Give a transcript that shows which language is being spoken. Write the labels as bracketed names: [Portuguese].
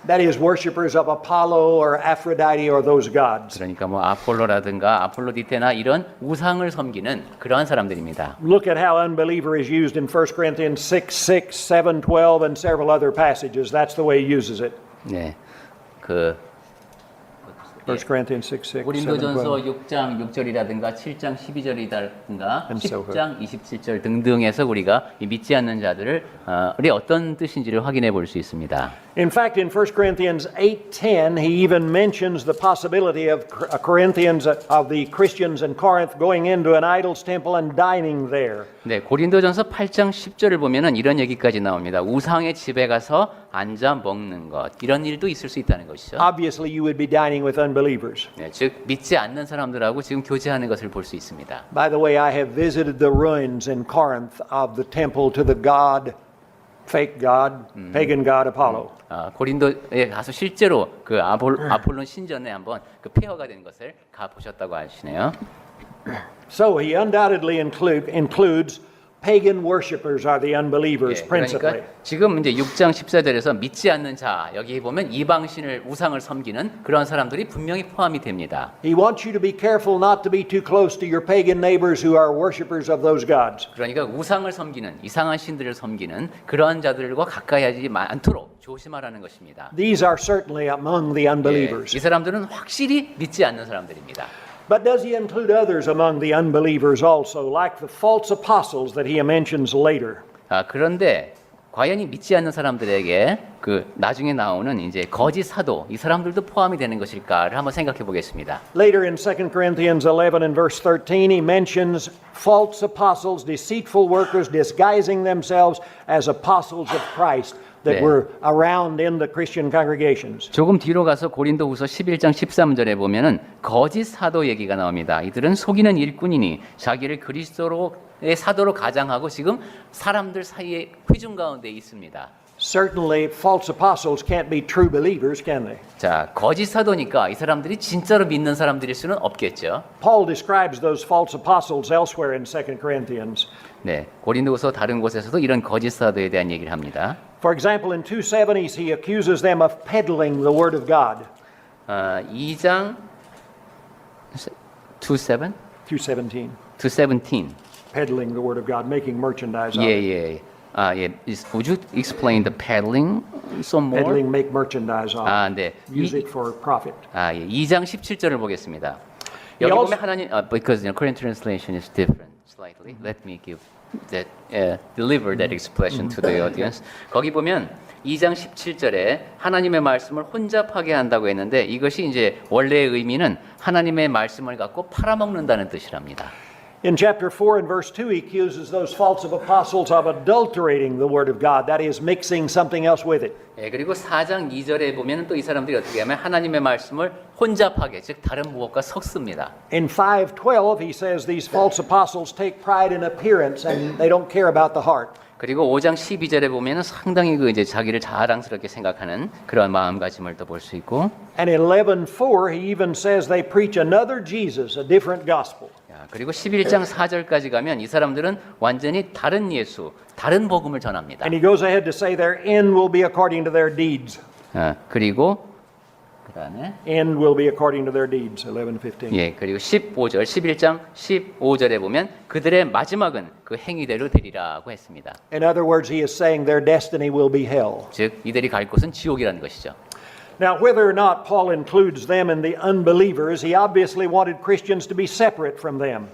[English] That is, worshippers of Apollo or Aphrodite or those gods. [Korean] 그러니까 뭐 아폴로라든가 아폴로디테나 이런 우상을 섬기는 그러한 사람들입니다. [English] Look at how unbeliever is used in 1 Corinthians 6, 6, 7, 12, and several other passages. That's the way he uses it. [Korean] 네, 그 [English] 1 Corinthians 6, 6, 7, 12. [Korean] 고린도전서 6장 6절이라든가 7장 12절이라든가 [English] And so [Korean] 10장 27절 등등에서 우리가 이 믿지 않는 자들을 우리 어떤 뜻인지를 확인해 볼 수 있습니다. [English] In fact, in 1 Corinthians 8:10, he even mentions the possibility of of the Christians in Corinth going into an idol's temple and dining there. [Korean] 네, 고린도전서 8장 10절을 보면은 이런 얘기까지 나옵니다. 우상의 집에 가서 앉아 먹는 것 이런 일도 있을 수 있다는 것이죠. [English] Obviously, you would be dining with unbelievers. [Korean] 네, 즉 믿지 않는 사람들하고 지금 교제하는 것을 볼 수 있습니다. [English] By the way, I have visited the ruins in Corinth of the temple to the god, fake god, pagan god Apollo. [Korean] 고린도에 가서 실제로 그 아폴론 신전에 한번 그 폐허가 된 것을 가 보셨다고 하시네요. [English] So he undoubtedly includes pagan worshippers are the unbelievers [Korean] 예, [English] principally. [Korean] 그러니까 지금 이제 6장 14절에서 믿지 않는 자 여기 보면 이방신을 우상을 섬기는 그런 사람들이 분명히 포함이 됩니다. [English] He wants you to be careful not to be too close to your pagan neighbors who are worshippers of those gods. [Korean] 그러니까 우상을 섬기는 이상한 신들을 섬기는 그러한 자들과 가까이 하지 않도록 조심하라는 것입니다. [English] These are certainly among the [Korean] 예, [English] unbelievers. [Korean] 이 사람들은 확실히 믿지 않는 사람들입니다. [English] But does he include others among the unbelievers also, like the false apostles that he mentions later? [Korean] 그런데 과연 이 믿지 않는 사람들에게 그 나중에 나오는 이제 거짓 사도 이 사람들도 포함이 되는 것일까를 한번 생각해 보겠습니다. [English] Later in 2 Corinthians 11 and verse 13, he mentions false apostles, deceitful workers disguising themselves as apostles of Christ. that [Korean] 네. [English] were around in the Christian congregations. [Korean] 조금 뒤로 가서 고린도후서 11장 13절에 보면은 거짓 사도 얘기가 나옵니다. 이들은 속이는 일꾼이니 자기를 그리스도의 사도로 가장하고 지금 사람들 사이에 회중 가운데 있습니다. [English] Certainly, false apostles can't be true believers, can they? [Korean] 자, 거짓 사도니까 이 사람들이 진짜로 믿는 사람들일 수는 없겠죠. [English] Paul describes those false apostles elsewhere in 2 Corinthians. [Korean] 네, 고린도후서 다른 곳에서도 이런 거짓 사도에 대한 얘기를 합니다. [English] For example, in 2:7, he accuses them of peddling the word of God. [Korean] 2장 2:7? [English] 2:17, 2:17. peddling the word of God, making merchandise of [Korean] 예, [English] it. [Korean] 예. 예. [English] Would you explain the peddling some more? Peddling, make merchandise of it. [Korean] 네. [English] Use it for profit. [Korean] 예. 2장 17절을 보겠습니다. [English] He [Korean] 여기 [English] also- [Korean] 보면 하나님 [English] because Korean translation is different slightly. Let me give that deliver that expression to the audience. [Korean] 거기 보면 2장 17절에 하나님의 말씀을 혼잡하게 한다고 했는데 이것이 이제 원래의 의미는 하나님의 말씀을 갖고 팔아먹는다는 뜻이랍니다. [English] In chapter 4 and verse 2, he accuses those false apostles of adulterating the word of God, that is, mixing something else with it. [Korean] 예, 그리고 4장 2절에 보면 또 이 사람들이 어떻게 하면 하나님의 말씀을 혼잡하게, 즉 다른 무엇과 섞습니다. [English] In 5:12, he says these false apostles take pride in appearance and they don't care about the heart. [Korean] 그리고 5장 12절에 보면은 상당히 그 이제 자기를 자랑스럽게 생각하는 그런 마음가짐을 또 볼 수 있고, [English] And in 11:4, he even says they preach another Jesus, a different gospel. [Korean] 그리고 11장 4절까지 가면 이 사람들은 완전히 다른 예수, 다른 복음을 전합니다. [English] And he goes ahead to say their end will be according to their deeds. [Korean] 그리고 그다음에 [English] End will be according to their deeds, 11:15. [Korean] 예, 그리고 15절, 11장 15절에 보면 그들의 마지막은 그 행위대로 되리라고 했습니다. [English] In other words, he is saying their destiny will be hell. [Korean] 즉 이들이 갈 곳은 지옥이라는 것이죠. [English] Now, whether or not Paul includes them in the unbelievers, he obviously wanted Christians to be separate from them.